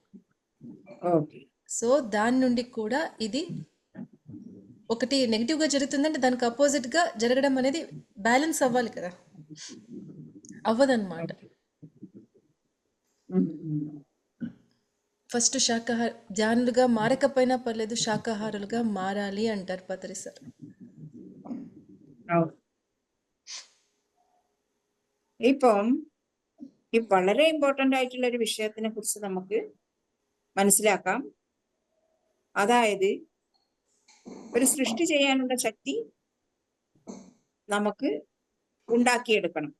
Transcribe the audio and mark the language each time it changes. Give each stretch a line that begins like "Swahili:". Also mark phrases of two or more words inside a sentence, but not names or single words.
Telugu: సో దాని నుండి కూడా ఇది ఒకటి నెగిటివ్గా జరుగుతుందంటే దానికి అపోజిట్గా జరగడం అనేది బ్యాలెన్స్ అవ్వాలి కదా, అవ్వదన్నమాట. ఫస్ట్ ధ్యానులుగా మారకపోయినా పర్లేదు, శాకాహారులుగా మారాలి అంటారు పత్రి సార్.
Malayalam: ഇപ്പം ഈ വളരെ ഇമ്പോർട്ടന്റ് ആയിട്ടുള്ള ഒരു വിഷയത്തിനെ കുറിച്ച് നമുക്ക് മനസ്സിലാക്കാം. അതായത് ഒരു സൃഷ്ടി ചെയ്യാനുള്ള ശക്തി നമുക്ക് ഉണ്ടാക്കിയെടുക്കണം.